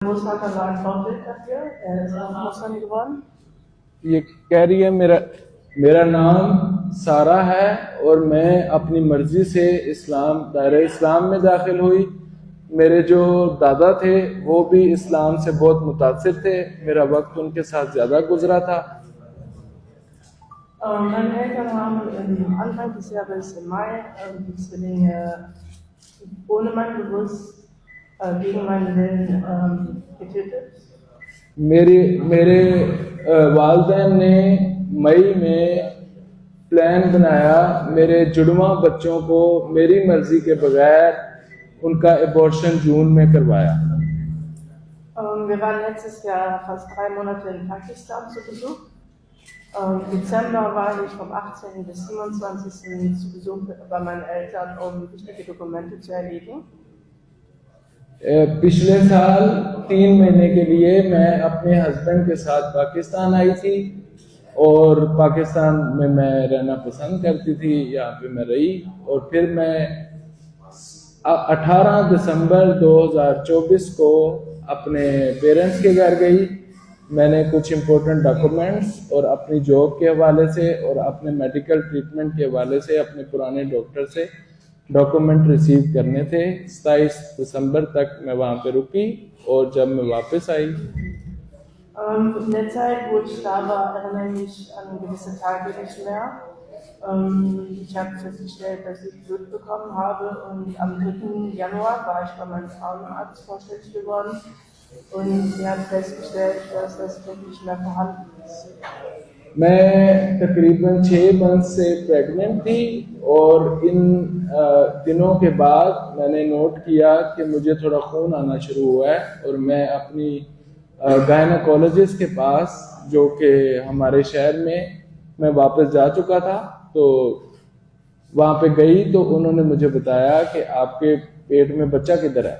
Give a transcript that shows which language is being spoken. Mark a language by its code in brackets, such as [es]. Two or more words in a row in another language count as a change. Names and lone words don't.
[de] Großvater war ein Vorbild dafür, er ist auch Muslim geworden. [ur] یہ کہہ رہی ہے میرا نام سارہ ہے اور میں اپنی مرضی سے دائرہ اسلام میں داخل ہوئی. میرے جو دادا تھے وہ بھی اسلام سے بہت متاثر تھے، میرا وقت ان کے ساتھ زیادہ گزرا تھا. [de] Meine Eltern haben Anfang des Jahres im Mai die Zwillinge ohne mein Bewusst gegen meinen Willen getötet. [ur] میرے والدین نے مئی میں پلان بنایا میرے جڑواں بچوں کو میری مرضی کے بغیر ان کا ابارشن جون میں کروایا. [de] Wir waren letztes Jahr fast 3 Monate in Pakistan zu Besuch. Im Dezember war ich vom 18. bis 27. zu Besuch bei meinen Eltern, um wichtige Dokumente zu erledigen. [ur] پچھلے سال 3 مہینے کے لیے میں اپنے ہسبینڈ کے ساتھ پاکستان آئی تھی اور پاکستان میں میں رہنا پسند کرتی تھی، یہاں پہ میں رہی. اور پھر میں 18 دسمبر 2024 کو اپنے پیرنٹس کے گھر گئی. میں نے کچھ [en] important documents [ur] اور اپنی جاب کے حوالے سے اور اپنے [en] medical treatment [ur] کے حوالے سے اپنے پرانے ڈاکٹر سے [en] document receive [ur] کرنے تھے. 27 دسمبر تک میں وہاں پہ رکی اور جب میں واپس آئی [de] In der Zeit, wo ich da war, erinnere ich mich an gewisse Tage nicht mehr. Ich habe festgestellt, dass ich Blut bekommen habe und am 3. Januar war ich bei meinem Frauenarzt vorstellig geworden und sie hat festgestellt, dass das Kind nicht mehr vorhanden ist. [ur] میں تقریباً 6 منتھ سے پریگننٹ تھی اور ان دنوں کے بعد میں نے نوٹ کیا کہ مجھے تھوڑا خون آنا شروع ہوا ہے اور میں اپنی گائناکالوجسٹ کے پاس جو کہ ہمارے شہر میں میں واپس جا چکا تھا، تو وہاں پہ گئی تو انہوں نے مجھے بتایا کہ آپ کے پیٹ میں بچہ کدھر ہے.